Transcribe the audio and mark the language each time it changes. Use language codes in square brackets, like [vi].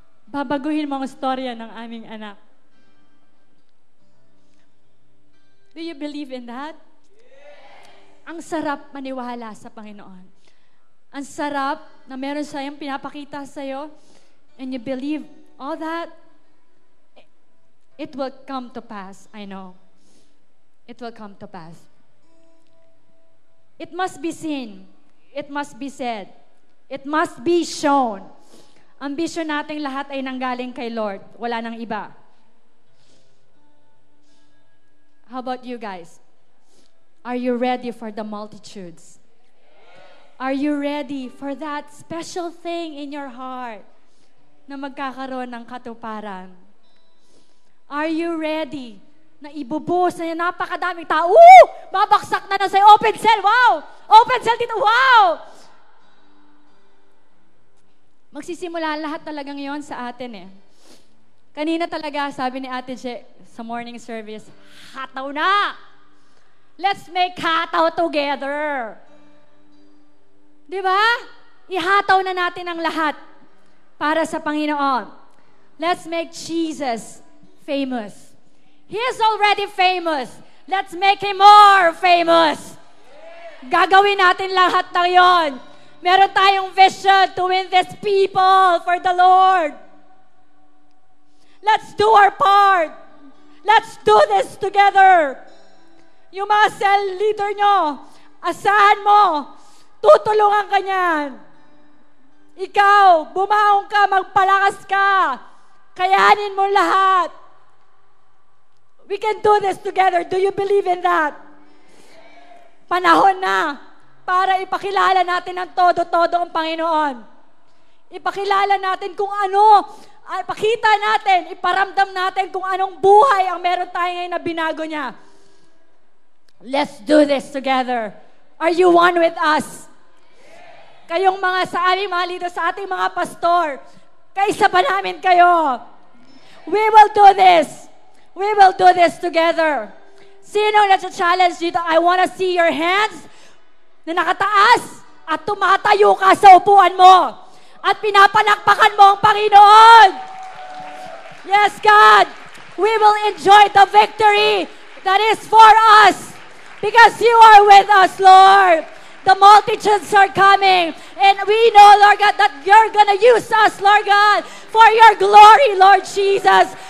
[tl] Babaguhin mo ang storya ng aming anak. [en] Do you believe in that? Yes. [tl] Ang sarap maniwala sa Panginoon. Ang sarap na meron siyang pinapakita sa'yo [en] and you believe all that, it will come to pass, I know. It will come to pass. It must be seen. It must be said. It must be shown. [tl] Ang vision nating lahat ay nanggaling kay Lord. Wala nang iba. [en] How about you guys? Are you ready for the multitudes? Are you ready for that special thing in your heart [tl] na magkakaroon ng katuparan? [en] Are you ready [tl] na ibubuhos na napakadaming tao? Babaksak na sa'yo. [en] Open cell, wow! Open cell dito, wow! [tl] Magsisimula lahat talagang yon sa atin eh. Kanina talaga, sabi ni Ate Je sa morning service, hataw na! [en] Let's make hataw together! [tl] Di ba? Ihataw na natin ang lahat para sa Panginoon. [en] Let's make Jesus famous. He is already famous. Let's make Him more famous. [tl] Gagawin natin lahat ng yon. Meron tayong [en] vision to win these people for the Lord. Let's do our part. Let's do this together. [tl] Yung mga cell leader nyo, asahan mo, tutulungan ka niyan. Ikaw, bumaong ka, magpalakas ka. Kayanin mo lahat. [en] We can do this together. Do you believe in that? [tl] Panahon na para ipakilala natin ng todo-todo ang Panginoon. Ipakilala natin kung ano, ipakita natin, iparamdam natin kung anong buhay ang meron tayo ngayon na binago niya. [en] Let's do this together. Are you one with us? [tl] Kayong mga sa aming mga leader, sa ating mga pastor, kaisa pa namin kayo. [en] We will do this. We will do this together. [tl] Sino na challenge dito? [en] I want to see your hands [tl] na nakataas at tumatayo ka sa upuan mo. at pinapalakpakan mo ang Panginoon. [en] Yes, God, we will enjoy the victory that is for us because you are with us, Lord. The multitudes are coming, and we know, Lord God, that you're gonna use us, Lord God, for your glory, Lord Jesus.